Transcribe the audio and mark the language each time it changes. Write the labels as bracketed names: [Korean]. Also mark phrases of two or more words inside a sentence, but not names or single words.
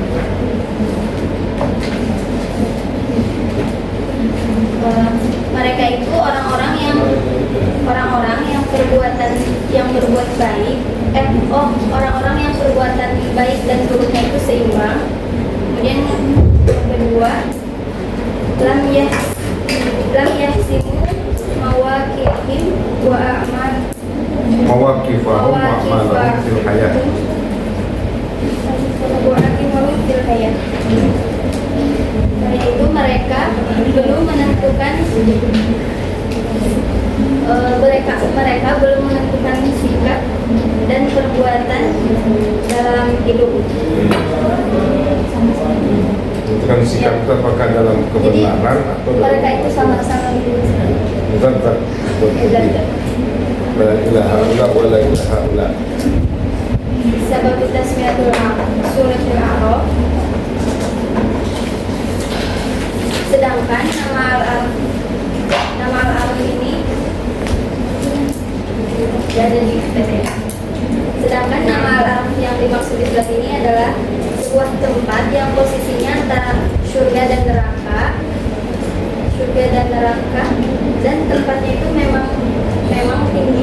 [Indonesian] Mereka itu orang-orang yang berbuat baik, orang-orang yang perbuatan baik dan buruknya itu seimbang. Kemudian yang kedua, [Arabic] لم يحسموا مواقفهم وأعمال مواقفهم وأعمالهم في الحياة. [Indonesian] Yaitu mereka belum menentukan sikap dan perbuatan dalam hidup. Menentukan sikap itu apakah dalam kebenaran atau Mereka itu sama-sama hidup. Bentar. [Arabic] لا إله إلا ولا إله إلا. [Indonesian] Sebab [Arabic] تسمية سورة [Indonesian] A'raf. Sedangkan nama al-Araf ini ada di sedangkan nama al-Araf yang dimaksud di sebelah ini adalah sebuah tempat yang posisinya antara surga dan neraka, dan tempatnya itu memang tinggi.